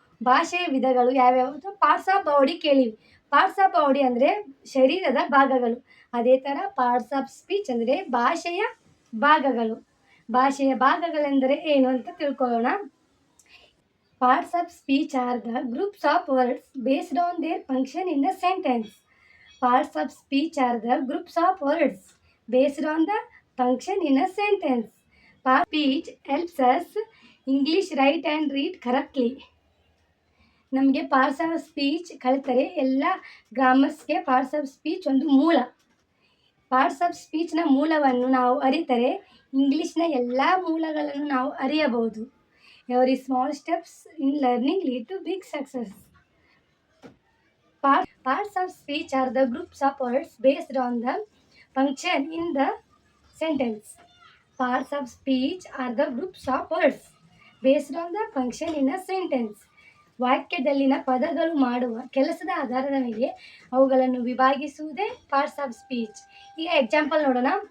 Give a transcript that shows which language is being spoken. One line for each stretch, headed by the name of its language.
Kannada: ಭಾಷೆಯ ವಿಧಗಳು ಯಾವ್ಯಾವುದು? Parts of body ಕೇಳಿವಿ. Parts of body ಅಂದರೆ ಶರೀರದ ಭಾಗಗಳು. ಅದೇ ಥರ ಪಾರ್ಟ್ಸ್ ಆಫ್ ಸ್ಪೀಚ್ ಅಂದರೆ ಭಾಷೆಯ ಭಾಗಗಳು. ಭಾಷೆಯ ಭಾಗಗಳೆಂದರೆ ಏನು ಅಂತ ತಿಳ್ಕೊಳ್ಳೋಣ.
English: Parts of speech are the groups of words based on their function in the sentence. Parts of speech are the groups of words based on the function in a sentence. Part speech helps us English write and read correctly.
Kannada: ನಮಗೆ parts of speech ಕಲಿತರೆ ಎಲ್ಲ ಗ್ರಾಮರ್ಸ್ಗೆ parts of speech ಒಂದು ಮೂಲ. Parts of ಸ್ಪೀಚ್ನ ಮೂಲವನ್ನು ನಾವು ಅರಿತರೆ ಇಂಗ್ಲೀಷ್ನ ಎಲ್ಲ ಮೂಲಗಳನ್ನು ನಾವು ಅರಿಯಬಹುದು.
English: Every small steps in learning lead to big success. Parts of speech are the groups of words based on the function in the sentence. Parts of speech are the groups of words based on the function in a sentence.
Kannada: ವಾಕ್ಯದಲ್ಲಿನ ಪದಗಳು ಮಾಡುವ ಕೆಲಸದ ಆಧಾರದ ಮೇಲೆ ಅವುಗಳನ್ನು ವಿಭಾಗಿಸುವುದೇ parts of speech. ಈಗ example ನೋಡೋಣ.